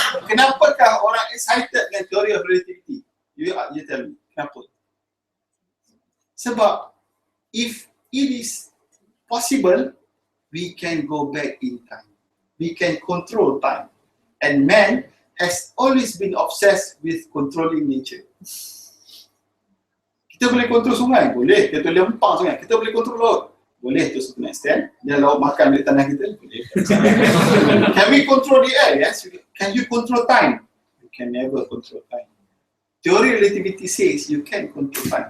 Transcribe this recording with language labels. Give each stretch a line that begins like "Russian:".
Malay: Kenapakah orang excited dengan teori
English: of relativity?
Malay: You tell me, kenapa? Sebab
English: if it is possible, we can go back in time. We can control time. And man has always been obsessed with controlling nature.
Malay: Kita boleh kontrol sungai? Boleh. Kita boleh lempang sungai. Kita boleh kontrol laut?
English: Boleh to certain extent.
Malay: Dia laut makan dari tanah kita? Boleh.
English: Can we control the air? Yes. Can you control time? You can never control time. Teori relativity says you can control time.